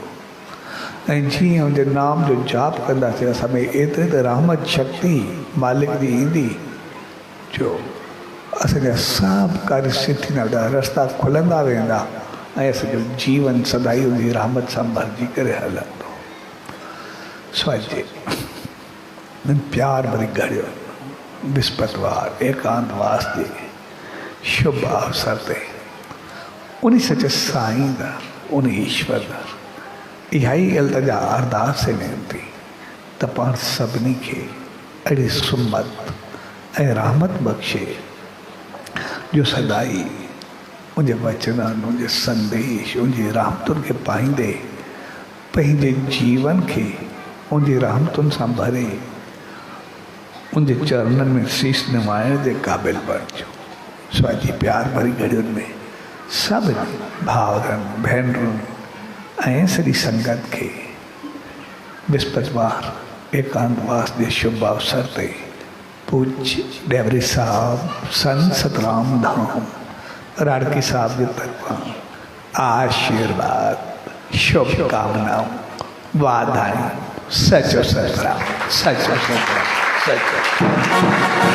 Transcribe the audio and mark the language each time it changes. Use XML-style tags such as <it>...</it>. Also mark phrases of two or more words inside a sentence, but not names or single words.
<sd>ऐं जीअं उनजे नाम जो जाप कंदासीं, असां में एतिरी त रहमत शक्ति मालिक जी ईंदी जो असांजा सभु कार्य सिद्ध थींदा वेंदा, रस्ता खुलंदा वेंदा ऐं असांजो जीवन सदाई उनजी रहमत सां भरिजी करे हलंदो। सोचे प्यार भरी घड़ियुनि विस्पतिवार एकांतवास जे शुभ अवसर ते उन सच साईं दा, उन ईश्वर दा इहा ई अल्तजा अरदास वेंती त पाण सभिनी खे अहिड़ी सुमत ऐं रहमत बख़्शे जो सदाई उनजे वचननि, उनजे संदेश, उनजी रहमतुनि खे पाईंदे पंहिंजे जीवन खे उनजी रहमतुनि सां भरे उनजे चरणनि में शीश निवाइण जे क़ाबिल बणिजो। स्वाजी प्यार भरी घड़ियुनि में सभिनी भाउरनि भेनरुनि ऐं सॼी संगत खे विस्पतिवार एकांतवास जे शुभ अवसर ते पूज्य डेवरी साहब संत सतराम धाम राड़की साहब जे तरफ़ां आशीर्वाद, शुभकामनाऊं, वाधायूं। सचो सतराम, सचो सतराम, सचो।</sd>